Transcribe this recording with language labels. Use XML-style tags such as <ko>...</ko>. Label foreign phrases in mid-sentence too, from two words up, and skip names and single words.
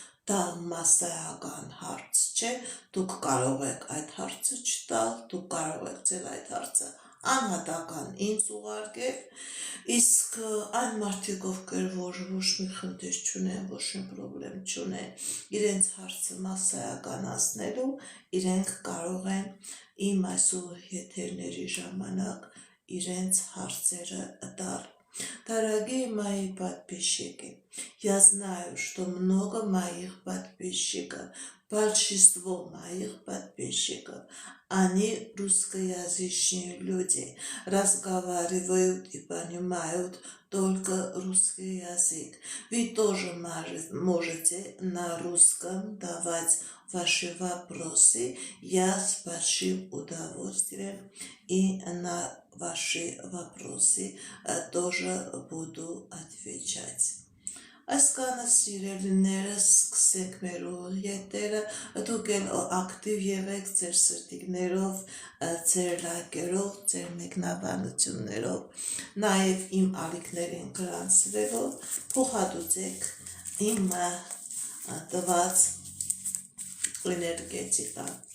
<hy>դա մասսայական հարց չէ, դուք կարող եք այդ հարցը չտալ, դուք կարող եք ձեր այդ հարցը անհատական ինձ ուղարկել, իսկ այն մարդիկ, ովքեր որ ոչ մի խնդիր չունեն, ոչ մի պրոբլեմ չունեն, իրենց հարցը մասսայականացնելու, իրենք կարող են իմ այսօր եթերների ժամանակ իրենց հարցերը տալ.</hy> <ru>Дорогие мои подписчики, я знаю, что много моих подписчиков, большинство моих подписчиков, они русскоязычные люди, разговаривают и понимают только русский язык. Вы тоже можете на русском давать ваши вопросы. Я с большим удовольствием и на ваши вопросы тоже буду отвечать.</ru> <hy>Այսքանը սիրելիներս, սկսենք մեր ուղիետերը, դուք էլ ակտիվ եղեք ձեր սրտիկներով, ձեր լայքերով, ձեր մեկնաբանություններով, նաև իմ ալիքներին գրանցվելով, փոխհատուցեք իմ տված էներգետիկան.</hy>